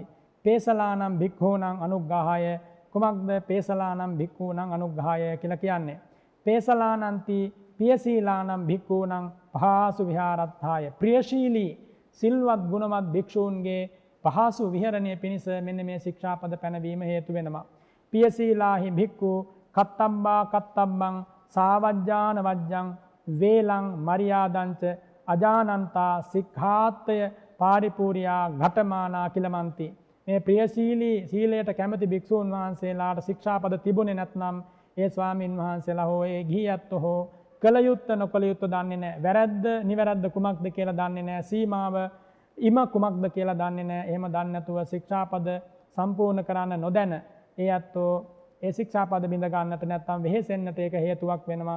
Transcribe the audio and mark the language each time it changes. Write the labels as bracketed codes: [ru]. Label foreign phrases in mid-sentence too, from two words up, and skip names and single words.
[pi] පේසලානං භික්ඛූනං අනුග්ඝාය කුමක්ද පේසලානං භික්ඛූනං අනුග්ඝාය [si] කියලා කියන්නේ? [pi] පේසලානන්ති පියසීලානං භික්ඛූනං පහසු විහාරත්ථාය. [si] ප්‍රියශීලී සිල්වත් ගුණවත් භික්ෂූන්ගේ පහසු විහරණය පිණිස මෙන්න මේ ශික්ෂාපද පැනවීම හේතු වෙනවා. [pi] පියසීලාහි භික්ඛු කත්තබ්බා කත්තබ්බං සාවජ්ජාන වජ්ජං වේලං මරියාදංච අජානන්තා සික්ඛාත්තය පාරිපූර්යා ඝටමානා කිලමන්ති. [si] මේ ප්‍රියශීලී සීලයට කැමති භික්ෂූන් වහන්සේලාට ශික්ෂාපද තිබුණේ නැත්නම් ඒ ස්වාමින් වහන්සේලා හෝ ඒ ගිහියත්තු හෝ කළ යුත්ත නොකළ යුත්ත දන්නේ නැහැ. වැරද්ද නිවැරද්ද කුමක්ද කියලා දන්නේ නැහැ. සීමාව ඉම කුමක්ද කියලා දන්නේ නැහැ. එහෙම දන්නේ නැතුව ශික්ෂාපද සම්පූර්ණ කරන්න නොදැන ඒ අත්ෝ ඒ ශික්ෂාපද බිඳ ගන්නට නැත්නම් වෙහෙසෙන්නට ඒක හේතුවක් වෙනවා.